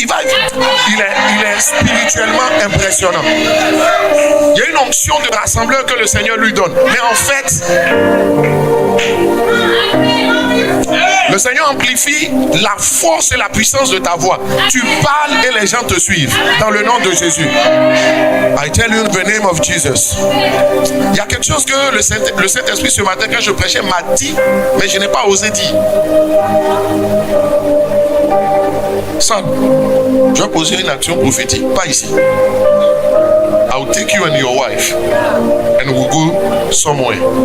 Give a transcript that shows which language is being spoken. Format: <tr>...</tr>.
<fr>Il est spirituellement impressionnant. Il y a une onction de rassembleur que le Seigneur lui donne. Mais en fait, le Seigneur amplifie la force et la puissance de ta voix. Tu parles et les gens te suivent. Dans le nom de Jésus.</fr> <en>I tell you in the name of Jesus.</en> <fr>Il y a quelque chose que le Saint-Esprit ce matin, quand je prêchais, m'a dit, mais je n'ai pas osé dire. Son, je vais poser une action prophétique, pas ici.</fr> <en>I'll take you and your wife and we'll go somewhere.</en>